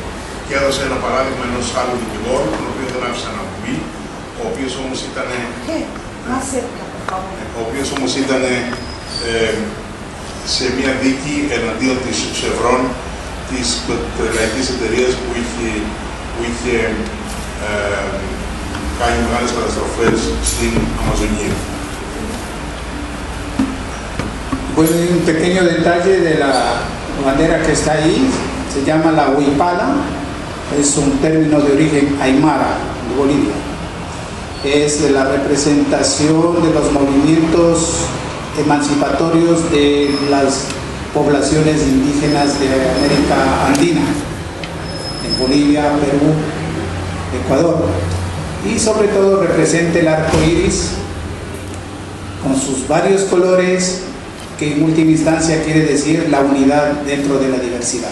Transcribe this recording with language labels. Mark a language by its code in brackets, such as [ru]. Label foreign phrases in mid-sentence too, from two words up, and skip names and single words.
[el] Και έδωσε ένα παράδειγμα ενός άλλου δικηγόρου, τον οποίο δεν άφησα να μπει, ο οποίος όμως ήταν σε μια δίκη εναντίον της Chevron, της πετρελαϊκής εταιρείας που είχε κάνει μεγάλες καταστροφές στην Αμαζονία. [es] Bueno, un pequeño detalle de la bandera que está ahí, se llama la huipala, es un término de origen aymara de Bolivia. Es la representación de los movimientos emancipatorios de las poblaciones indígenas de América Andina, en Bolivia, Perú, Ecuador, y sobre todo representa el arco iris con sus varios colores, que en última instancia quiere decir la unidad dentro de la diversidad.